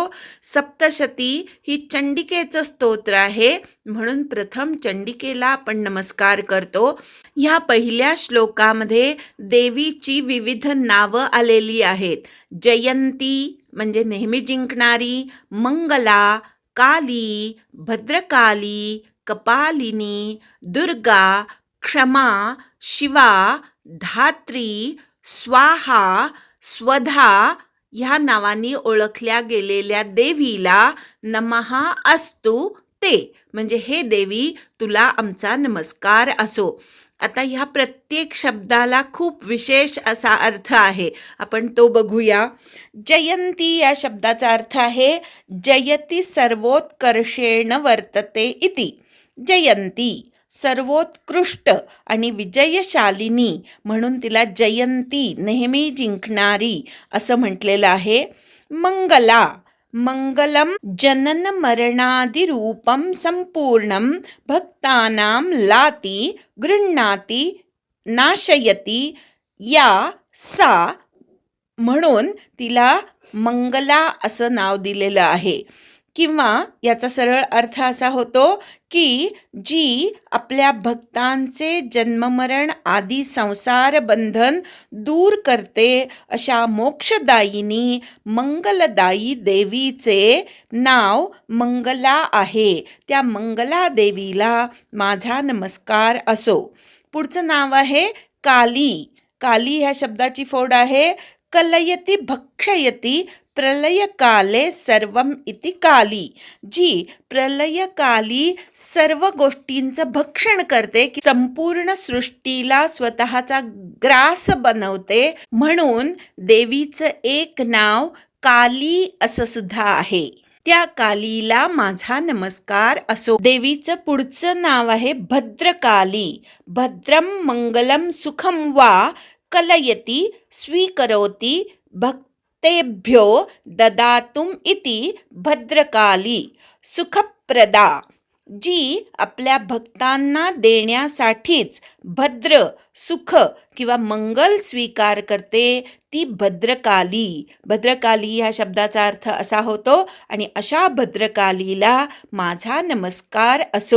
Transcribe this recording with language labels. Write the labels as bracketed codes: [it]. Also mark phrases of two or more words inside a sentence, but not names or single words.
[mr] सप्तशती ही चंडिकेचं स्तोत्र आहे म्हणून प्रथम चंडिकेला आपण नमस्कार करतो. ह्या पहिल्या श्लोकामध्ये देवीची विविध नावं आलेली आहेत. जयंती म्हणजे नेहमी जिंकणारी, मंगला, काली, भद्रकाली, कपालिनी, दुर्गा, क्षमा, शिवा, धात्री, स्वाहा, स्वधा ह्या नावांनी ओळखल्या गेलेल्या देवीला [sa] नमः अस्तु ते [mr] म्हणजे हे देवी तुला आमचा नमस्कार असो. आता ह्या प्रत्येक शब्दाला खूप विशेष असा अर्थ आहे, आपण तो बघूया. जयंती या शब्दाचा अर्थ आहे [sa] जयती सर्वोत्कर्षेण वर्तते इति. [mr] जयंती सर्वोत्कृष्ट आणि विजयशालिनी म्हणून तिला जयंती नेहमी जिंकणारी असं म्हटलेलं आहे. [sa] मंगला मंगलम जनन मरणादिरूपम संपूर्णम भक्तानां लाती गृह्णाती नाशयती या सा [mr] म्हणून तिला मंगला असं नाव दिलेलं आहे. किंवा याचा सरळ अर्थ असा होतो की जी आपल्या भक्तांचे जन्ममरण आदी संसार बंधन दूर करते अशा मोक्षदायिनी मंगलदायी देवीचे नाव मंगला आहे. त्या मंगला देवीला माझा नमस्कार असो. पुढचं नाव आहे काली. काली ह्या शब्दाची फोड आहे [sa] कलयती भक्षयती प्रलयकाले सर्वम इति काली, [mr] जी प्रलयकाली सर्व गोष्टींचं भक्षण करते, की संपूर्ण सृष्टीला स्वतःचा ग्रास बनवते. म्हणून देवीचं एक नाव काली असं सुद्धा आहे. त्या कालीला माझा नमस्कार असो. देवीचं पुढचं नाव आहे भद्रकाली. [sa] भद्रम मंगलम सुखम वा कलयती स्वीकरोति भक्तेभ्यो ददातुम इति भद्रकाली. [mr] सुखप्रदा, जी आपल्या भक्तांना देण्यासाठीच भद्र सुख किंवा मंगल स्वीकार करते, ती भद्रकाली. भद्रकाली ह्या शब्दाचा अर्थ असा होतो आणि अशा भद्रकालीला माझा नमस्कार असो.